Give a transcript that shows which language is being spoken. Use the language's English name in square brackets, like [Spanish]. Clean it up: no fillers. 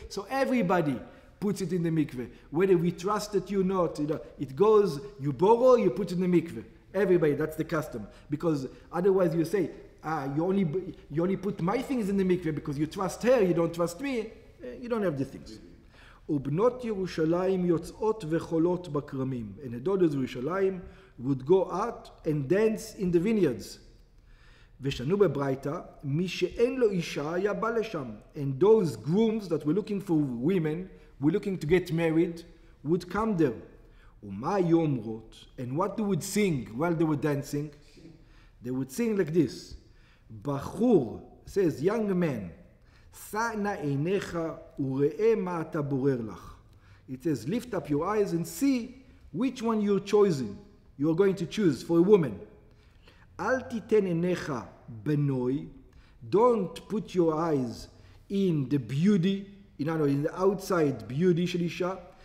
[English] So everybody puts it in the mikveh. Whether we trust it or not, it goes, you borrow, you put it in the mikveh. Everybody, that's the custom. Because otherwise you say, you only put my things in the mikveh because you trust her, you don't trust me. You don't have the things. [Hebrew] ובנות ירושלים יוצאות וחולות בכרמים. [English] And the daughters of Yerushalayim would go out and dance in the vineyards. [Hebrew] ושנו בברייתא, מי שאין לו אישה היה בא לשם. [English] And those grooms that were looking for women, were looking to get married, would come there. [Hebrew] ומה היו אומרות? [English] And what they would sing while they were dancing? They would sing like this. [Hebrew] בחור, [English] says young man, [Hebrew] שא נא עיניך וראה מה אתה בורר לך. [English] It says, lift up your eyes and see which one you're choosing. You're going to choose for a woman. [Hebrew] אל תיתן עיניך בנוי. [English] Don't put your eyes in the beauty, in the outside beauty [Hebrew] של אישה.